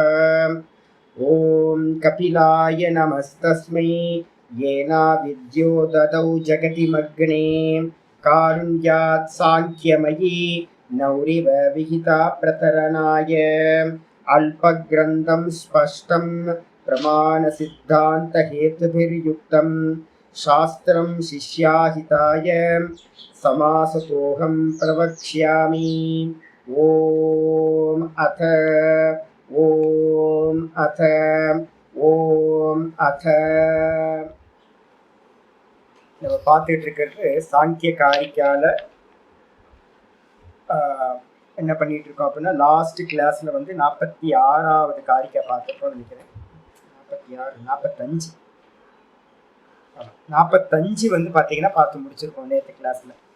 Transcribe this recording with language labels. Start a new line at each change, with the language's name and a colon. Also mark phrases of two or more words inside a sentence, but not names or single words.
Sanskrit: ओम कपिलाय नमस्तस्मै येना विद्यो ददौ जगतिमग्ने कारुण्यात् सांख्यमयी नौरिव विहिता प्रतरणाय अल्पग्रन्थं स्पष्टं प्रमाणसिद्धान्तहेतुभिर्युक्तं शास्त्रं शिष्याहिताय समासतोऽहं प्रवक्ष्यामि। ओम अथ ओम अथ ओम अथ।
Tamil: நம்ம பார்த்துட்டு இருக்கிறது சாங்கிய காரிக்கால என்ன பண்ணிட்டு இருக்கோம் அப்படின்னா,
English: last class
Tamil: வந்து 46வது காரிக்கை பார்த்துருக்கோம் நினைக்கிறேன். 45 வந்து பார்த்தீங்கன்னா பார்த்து முடிச்சிருக்கோம் நேற்று கிளாஸ்ல.